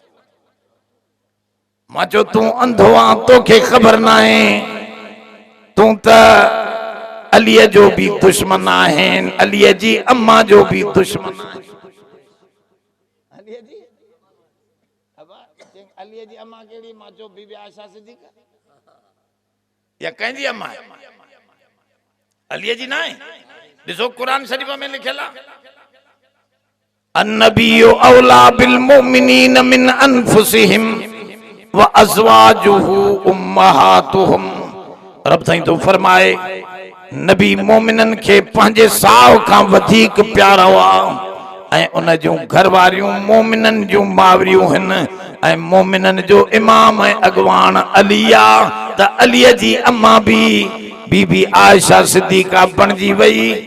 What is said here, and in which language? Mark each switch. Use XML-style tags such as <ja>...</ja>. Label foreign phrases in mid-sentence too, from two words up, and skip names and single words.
<sd>मां चयो तूं अंधो आहे, तोखे ख़बर न आहे, तूं त अलीअ जो बि दुश्मन आहिनि, अलीअ जी अम्मा जो बि दुश्मन आहे। अलीअ जी अम्मा कहिड़ी? मां चयो बीबी आयशा सिद्दीक़ या कंहिंजी अम्मा आहे? अलीअ जी न आहे। ॾिसो क़ुरान शरीफ़ में लिखियल आहे,</sd> <ar>النبي أولى بالمؤمنين من أنفسهم وأزواجه أمهاتهم.</ar> <sd>रब साईं तो फरमाए नबी मोमिनन खे पंहिंजे साह खां वधीक प्यारा आहे, ऐं उन जूं घरवारियूं मोमिनन जूं मावरियूं आहिनि, ऐं मोमिनन जो इमाम ऐं अॻवान अली आहे। त अलीअ जी अम्मा बि बीबी आयशा सिद्दीक़ा बणजी वई।</sd>